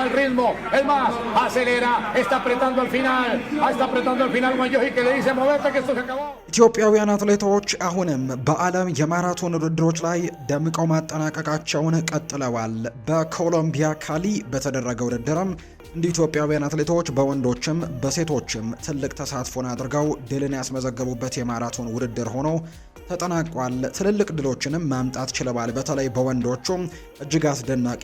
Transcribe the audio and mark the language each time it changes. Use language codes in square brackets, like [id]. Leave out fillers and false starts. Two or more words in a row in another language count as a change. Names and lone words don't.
[es] ritmo, el más, acelera, está apretando al final Guanyoji que le dice moverte que esto se acabó. [am] ኢትዮጵያውያን አትሌቶች አሁንም በዓለም የማራቶን ውድድሮች ላይ ደምቀው ማጠናቀቃቸውን ቀጥለዋል። በኮሎምቢያ ካሊ በተደረገ ውድድርም እንደ ኢትዮጵያውያን አትሌቶች በወንዶችም በሴቶችም ትልቅ ተሳትፎን አድርገው ድልን ያስመዘገቡበት የማራቶን ውድድር ሆኖ ተጠናቋል። ትልልቅ ድሎችንም ማምጣት ችለዋል። በተለይ በወንዶቹ እጅግ አስደናቂ